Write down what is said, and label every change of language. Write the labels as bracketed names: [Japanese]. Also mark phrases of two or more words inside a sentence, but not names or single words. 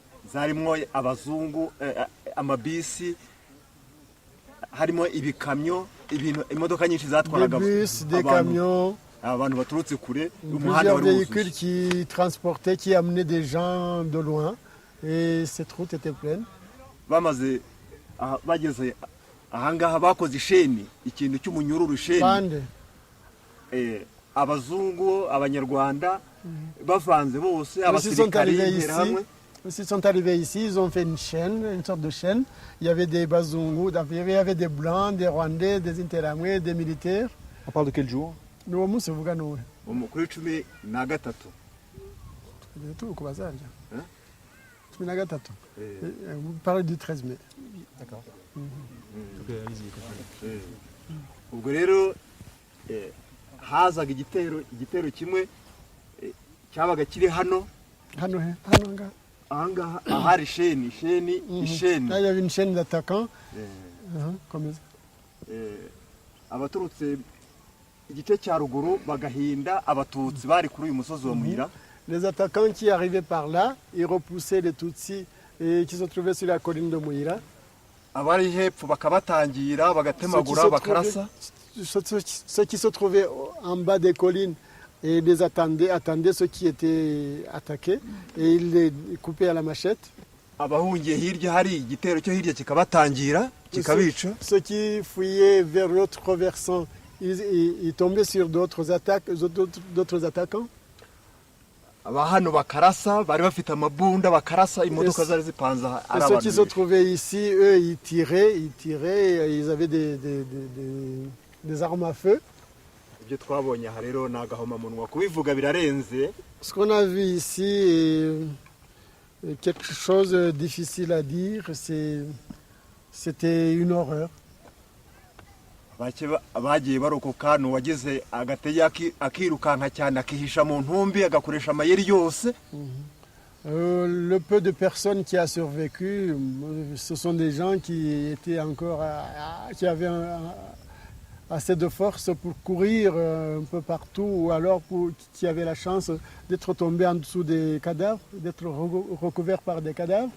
[French] Des bus, des camions, plusieurs véhicules qui transportaient, qui amenaient des gens de loin. Et cette route était pleine. [Kinyarwanda] ahangaha bakoze isheni ikintu cy'umunyururu isheni abazungu abanyarwanda bavanze bose abasirikari hamwe. [French] Ils sont arrivés ici, ils ont fait une chaîne, une sorte de chaîne. Il y avait des bazungu, il y avait des blancs, des rwandais, des interamwe, des militaires. On parle de quel jour? Nous avons ce kuri 13. Vous parlez du 13 mai. D'accord. [Kinyarwanda] ubwo rero hazaga igitero kimwe cyabaga kiri hano ahangaha ahari isheni. [French] Il y avait une chaîne d'attaquants. Comme ça. [Kinyarwanda] Abaturutse igice cya ruguru bagahinda abatutsi bari kuri uyu musozi wa Muhira. [French] Les attaquants qui arrivaient par là, ils repoussaient les Tutsis et qui se trouvaient sur la colline de Muhira. [Kinyarwanda] Abari hepfo bakabatangira bagatemagura bakarasa. [French] Ceux qui se trouvaient en bas des collines et les attendaient ceux qui étaient attaqués et ils les coupaient à la machette. [Kinyarwanda] Abahungiye hirya hari igitero cyo hirya kikabatangira kikabica. [French] Ceux qui fuyaient vers l'autre versant, ils tombaient sur d'autres attaquants. [Kinyarwanda] Abahano bakarasa bari bafite amabunda bakarasa imodoka zari zipanze ari abantu. [French] Ceux qui se trouvaient ici, eux, ils tiraient, ils avaient des armes à feu. [Kinyarwanda] Ibyo twabonye aha rero nagahoma munwa kubivuga birarenze. [French] Ce qu'on a vu ici est quelque chose de difficile à dire, c'était une horreur. [Kinyarwanda] Bagiye barokoka n'uwageze agatege akirukanka cyane akihisha mu ntumbi agakoresha amayeri yose. [French] Le peu de personnes qui a survécu, ce sont des gens qui étaient encore qui avaient assez de force pour courir un peu partout ou alors qui avaient la chance d'être tombés en dessous des cadavres, d'être recouverts par des cadavres.